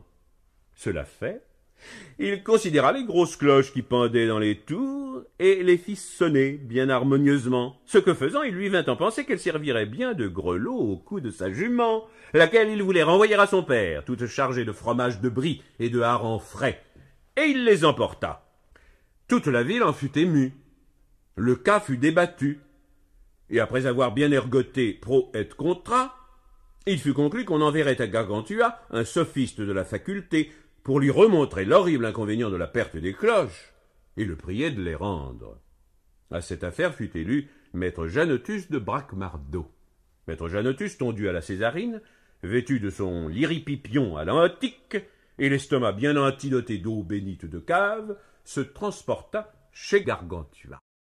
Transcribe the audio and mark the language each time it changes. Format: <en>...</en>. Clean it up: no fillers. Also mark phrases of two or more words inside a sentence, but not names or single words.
<fr>Cela fait, il considéra les grosses cloches qui pendaient dans les tours et les fit sonner bien harmonieusement, ce que faisant, il lui vint en penser qu'elle servirait bien de grelot au cou de sa jument, laquelle il voulait renvoyer à son père, toute chargée de fromage de brie et de harengs frais. Et il les emporta. Toute la ville en fut émue. Le cas fut débattu. Et après avoir bien ergoté</fr> <la>pro et contra,</la> <fr>il fut conclu qu'on enverrait à Gargantua un sophiste de la faculté pour lui remontrer l'horrible inconvénient de la perte des cloches et le prier de les rendre. À cette affaire fut élu maître Janotus de Bracmardeau. Maître Janotus, tondu à la Césarine, vêtu de son liripipion à l'antique, et l'estomac bien antidoté d'eau bénite de cave, se transporta chez Gargantua.</fr>